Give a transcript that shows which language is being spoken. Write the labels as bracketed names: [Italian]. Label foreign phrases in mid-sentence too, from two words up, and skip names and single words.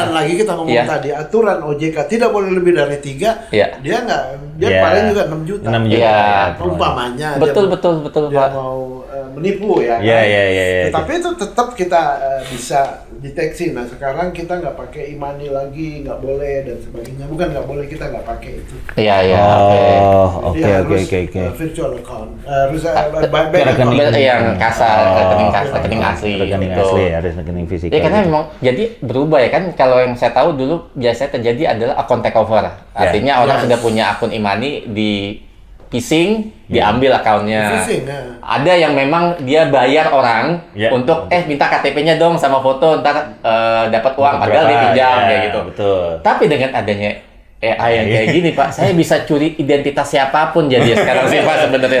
[Indonesian] banyak. lagi kita ngomong Iya. tadi, aturan OJK tidak boleh lebih dari 3, Iya. dia Iya. paling juga 6 juta. 6 juta. Iya. Umpamanya Betul, dia, betul, dia Pak. mau menipu ya. Iya, kan? iya. Tetapi itu tetap kita bisa deteksi. Nah sekarang kita nggak pakai e-money lagi, nggak boleh dan sebagainya. Bukan nggak boleh, kita nggak pakai itu. Iya, iya. Oh, Jadi oke. harus, Oke. [English] virtual account, [Indonesian] harus bank rekening. account. Yang kasar, rekening kasar, Oh, rekening asli. Rekening gitu. asli, harus rekening fisikal. Ya karena gitu. memang jadi berubah ya kan, kalau yang saya tahu dulu biasanya terjadi adalah [English] account takeover. [Indonesian] Artinya orang Yes. sudah punya akun e-money di phishing, diambil akunnya. Phishing, ya. Ada yang memang dia bayar orang Ya. untuk minta KTP-nya dong sama foto, ntar dapat uang, padahal dia Berapa? pinjam Ya, kayak gitu. Betul. Tapi dengan adanya AI yang kayak gini Pak, saya bisa curi identitas siapapun jadi sekarang sih Pak sebenarnya.